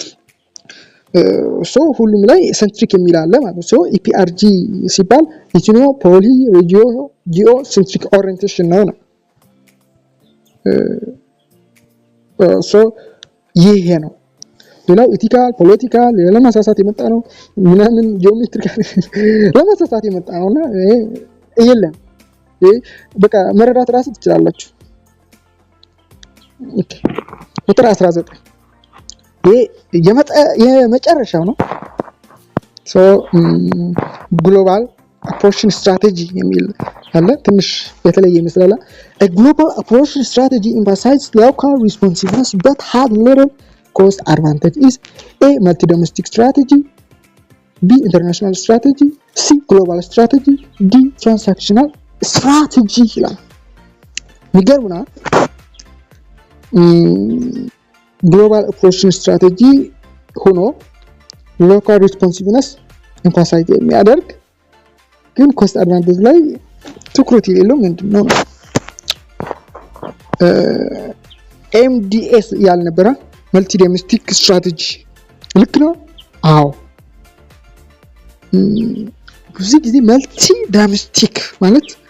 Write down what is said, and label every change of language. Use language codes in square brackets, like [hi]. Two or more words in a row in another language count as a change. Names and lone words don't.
[am] ሁሉም ላይ ሴንትሪክ የሚል አለ ማለት ነው። ኢፒአርጂ ሲባል [en] ethno poly geo centric orientation [am] ነው። ይሄ ነው። ሌላው ኢቲካል ፖለቲካል ለማሳሳት የመጣ ነው ምናምን ጂኦሜትሪካል ለማሳሳት የመጣ ነውና የለም በቃ መረዳት ራስ ትችላላችሁ። ቁጥር 19 የመጨረሻው ነው። [en] global approach strategy [am] የሚል አለ። ትንሽ የተለየ ይመስላል። [en] a global approach strategy emphasizes local responsiveness but has little cost advantage is a multi-domestic strategy, b international strategy, c global strategy, d transactional strategy [am] ይላል። የሚገርምና [en] global approach strategy [am] ሆኖ [en] local responsiveness emphasize [am] የሚያደርግ ግን [en] cost advantage [am] ላይ ትኩረት የሌለው ምንድነው? ኤምዲኤስ ያልነበረ [en] multi domestic strategy [am] ልክ ነው። አዎ ብዙ ጊዜ [en] multi domestic [am] ማለት